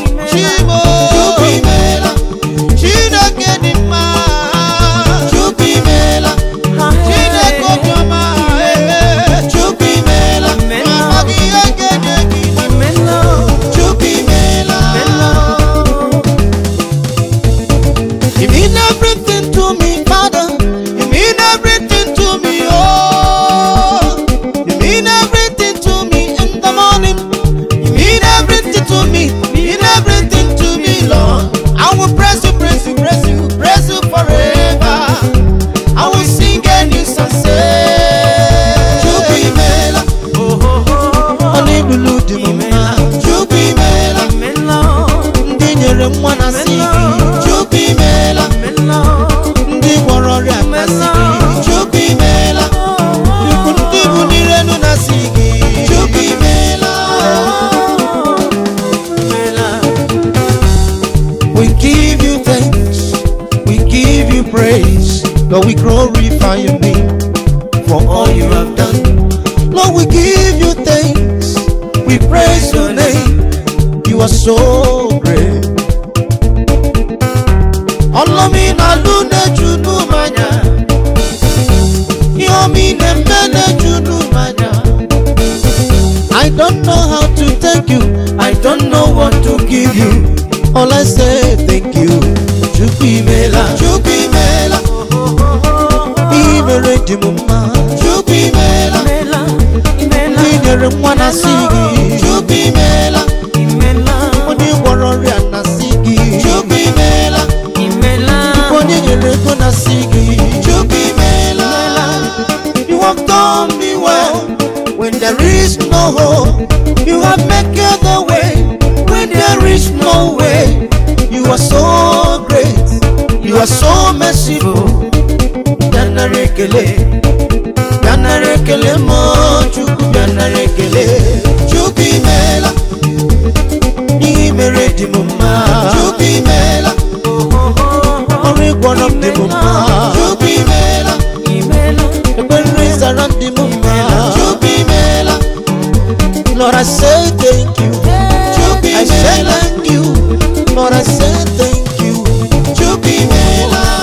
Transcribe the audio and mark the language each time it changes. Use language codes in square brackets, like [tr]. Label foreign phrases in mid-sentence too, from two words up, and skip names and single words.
[ig] Chimo. Chukwu imeela. Chineke dị mma. Chukwu imeela. Chineke obiọma. Chukwu imeela. Amen. Ọ dịghị ihe ga-enye gị. Amen. Chukwu imeela. Amen. [en] You mean everything to me, Father. You mean everything to me, oh. You mean everything to me in the morning. You mean everything to me. You mean everything to me, Lord. I will praise you, praise you, praise you, praise you forever. I will sing a new song, say, [ig] Chukwu imeela. Ọ na-ebulu dị m mma. Chukwu imeela. Ndị nyere nwa na sị gị, Chukwu imeela. Ndị gwọrọ ọrịa na sị gị, Chukwu imeela. Ikwu ndị bụ n'ire nụ na sị gị, Chukwu imeela. [en] We give you thanks, we give you praise, Lord, we glorify your name for all you have done. Lord, we give you thanks, we praise your name, you are so great. [ig] Ọlọ́mi na lú na-eju n'ụmụ anya. Ihe omi na-eme na-eju n'ụmụ anya. [en] I don't know how to thank you. I don't know what to give you. All I say, thank you. [ig] Chukwu imeela. Chukwu imeela. Ihe mere dị m mma. Chukwu imeela. Ihe nyere nwa na sị gị. Chukwu imeela. Onye gwọrọ ọrịa na sị gị. Chukwu imeela. Onye nyere ego na sị gị. Chukwu imeela. [en] You have done me well when there is no hope. You have made the way when there is no way. You are so great. You are so merciful. [ig] Bịa nara ekele. Bịa nara ekele m, Chukwu, bịa nara ekele. Chukwu imeela. Ihe i mere dị m mma. Chukwu imeela. Ọrụ ị gwọrọ m dị m mma. Chukwu imeela. Ekpere ị zara m dị m mma. Chukwu imeela. [en] Lord, I say thank you. I say thank you. Lord, I say thank you. [ig] Chukwu imeela.